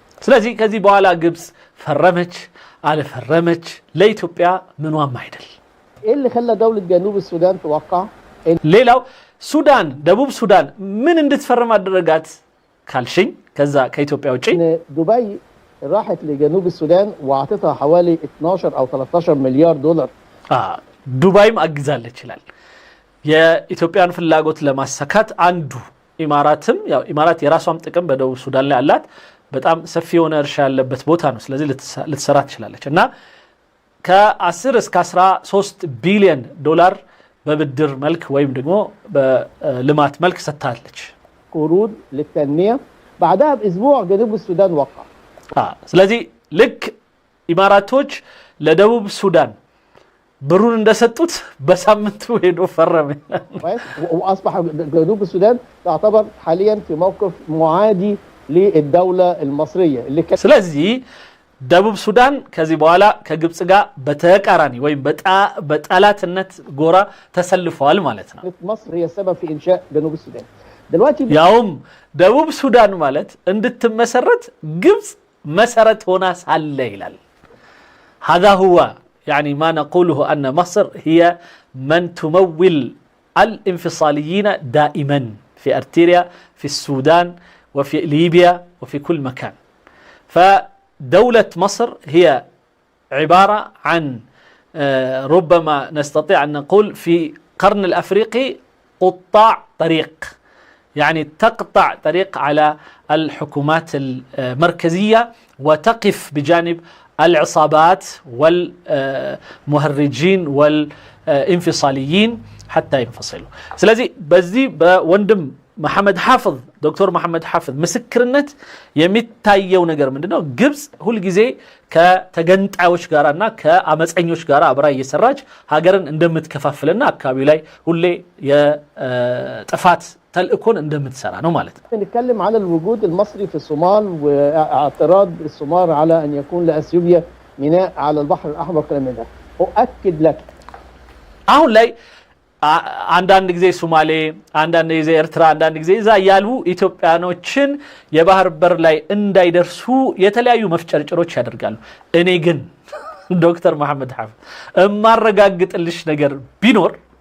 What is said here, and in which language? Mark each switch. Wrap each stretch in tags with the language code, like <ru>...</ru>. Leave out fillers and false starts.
<am>ስለዚህ ከዚህ በኋላ ግብፅ ፈረመች አልፈረመች ለኢትዮጵያ ምንዋም አይደል።</am> <ar>ايه اللي خلى دولة جنوب السودان توقع؟</ar> <am>ሌላው ሱዳን ደቡብ ሱዳን ምን እንድትፈርም አደረጋት ካልሽኝ ከዛ ከኢትዮጵያ ውጪ</am> <ar>ان دبي راحت لجنوب السودان واعطتها حوالي 12 او 13 مليار دولار.</ar> <am>ዱባይም አግዛለች ይላል። የኢትዮጵያን ፍላጎት ለማሳካት አንዱ ኢማራትም ያው ኢማራት የራሷም ጥቅም በደቡብ ሱዳን ላይ አላት። በጣም ሰፊ የሆነ እርሻ ያለበት ቦታ ነው። ስለዚህ ልትሰራ ትችላለች እና ከ10 እስከ 13 ቢሊዮን ዶላር በብድር መልክ ወይም ደግሞ በልማት መልክ ሰጥታለች።</am> <ar>قروض للتنمية. بعدها باسبوع جنوب السودان وقع.</ar> <am>ስለዚህ ልክ ኢማራቶች ለደቡብ ሱዳን ብሩን እንደሰጡት በሳምንቱ ሄዶ ፈረመ።</am> <ar>واصبح جنوب السودان تعتبر حاليا في موقف معادي للدولة المصرية اللي كانت.</ar> <am>ስለዚህ ደቡብ ሱዳን ከዚህ በኋላ ከግብጽ ጋር በተቃራኒ ወይም በጠላትነት ጎራ ተሰልፈዋል ማለት ነው።</am> <ar>مصر هي السبب في إنشاء جنوب السودان. دلوقتي</ar> <am>ያውም ደቡብ ሱዳን ማለት እንድትመሰረት ግብጽ መሰረት ሆና ሳለ ይላል።</am> <ar>هذا هو يعني ما نقوله أن مصر هي من تمول الانفصاليين دائما في أرتريا في السودان وفي ليبيا وفي كل مكان. فدولة مصر هي عبارة عن ربما نستطيع أن نقول في قرن الأفريقي قطاع طريق، يعني تقطع طريق على الحكومات المركزية وتقف بجانب العصابات والمهرجين والانفصاليين حتى ينفصلوا.</ar> <am>ስለዚህ በዚህ በወንድም መሐመድ ሐፍዝ ዶክተር መሐመድ ሐፍዝ ምስክርነት የሚታየው ነገር ምንድነው? ግብጽ ሁሉ ጊዜ ከተገንጣዮች ጋራና ከአመፀኞች ጋራ አብራ እየሰራች ሀገርን እንደምትከፋፍልና አካባቢው ላይ ሁሌ የጥፋት ተልእኮን እንደምትሰራ ነው ማለት ነው።</am> <ar>نتكلم على الوجود المصري في الصومال واعتراض الصومال على ان يكون لاثيوبيا ميناء على البحر الاحمر كلام من ده. اؤكد لك</ar> <am>አሁን ላይ አንዳንድ ጊዜ ሶማሌ አንዳንድ ጊዜ ኤርትራ አንዳንድ ጊዜ እዛ ያሉ ኢትዮጵያኖችን የባህር በር ላይ እንዳይደርሱ የተለያዩ መፍጨርጨሮች ያደርጋሉ። እኔ ግን ዶክተር መሐመድ ሐፍዝ እማረጋግጥልሽ ነገር ቢኖር</am>